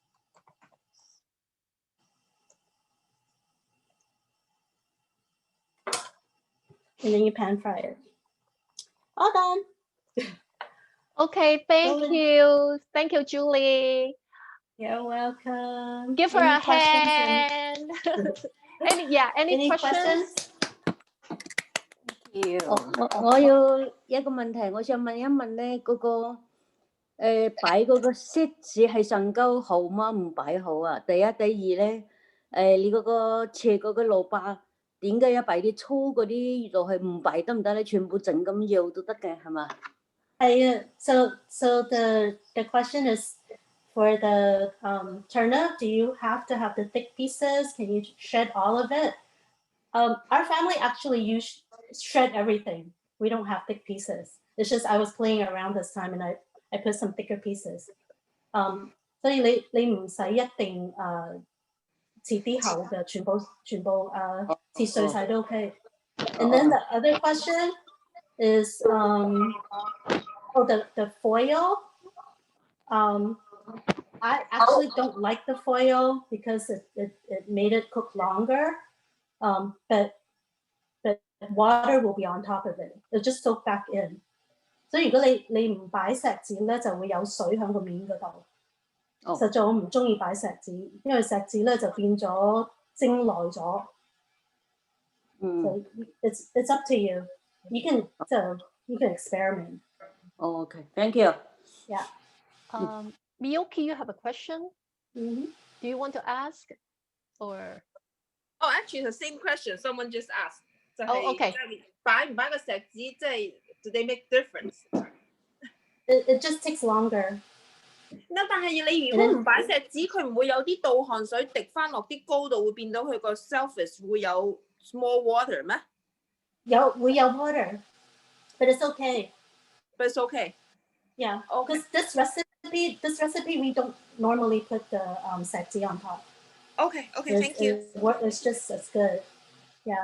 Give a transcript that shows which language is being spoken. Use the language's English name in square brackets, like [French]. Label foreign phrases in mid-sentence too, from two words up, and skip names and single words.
[English] And then you pan fry it. All done. Okay, thank you. Thank you, Julie. You're welcome. Give her a hand. Any questions? [Cantonese] 我有一個問題，我想問一問咧，嗰個擺嗰個色紙係上高好嗎？唔擺好啊？第一，第二咧，你嗰個切嗰個蘿蔔點解要擺啲粗嗰啲落去？唔擺得唔得咧？全部整咁要都得嘅係嘛 [English] ？So the question is for the turnip. Do you have to have the thick pieces? Can you shred all of it? Our family actually shred everything. We don't have thick pieces. It's just I was playing around this time and I put some thicker pieces. [Cantonese] 所以你唔使一定切啲厚嘅，全部切碎晒都 OK. [English] And then the other question is the foil. I actually don't like the foil because it made it cook longer. But water will be on top of it. It'll just soak back in. [Cantonese] 所以如果你唔擺錫紙咧，就會有水喺個面嗰度。實在我唔中意擺錫紙，因為錫紙咧就變咗蒸耐咗。 [English] So it's up to you. You can experiment. Oh, okay, thank you. Yeah. Miyoki, you have a question? Mm-hmm. Do you want to ask or? Oh, actually, the same question. Someone just asked. Okay. [Cantonese] 擺唔擺個錫紙，即係 [English] do they make difference? It just takes longer. No, [Cantonese] 但係你如果唔擺錫紙，佢唔會有啲倒汗水滴翻落啲糕度，會變到佢個 surface 會有 [English] small water [Cantonese] 咩？會有 [English] water, but it's okay. But it's okay. Yeah. Because this recipe we don't normally put the 錫紙 on top. Okay, thank you. It's just as good. Yeah.